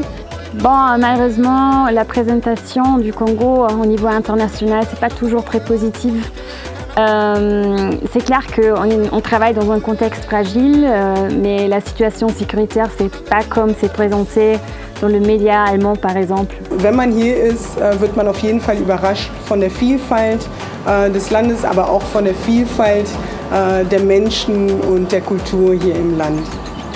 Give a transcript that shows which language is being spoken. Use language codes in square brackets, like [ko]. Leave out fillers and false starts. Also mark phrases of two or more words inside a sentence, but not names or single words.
[fr] Bon, malheureusement, la présentation du Congo au niveau international, c'est pas toujours très positive. C'est clair qu'on travaille dans un contexte fragile, mais la situation sécuritaire, c'est pas comme c'est présenté dans le média allemand par exemple. [de] Wenn man hier ist, wird man auf jeden Fall überrascht von der Vielfalt des Landes, aber auch von der Vielfalt der Menschen und der Kultur hier im Land.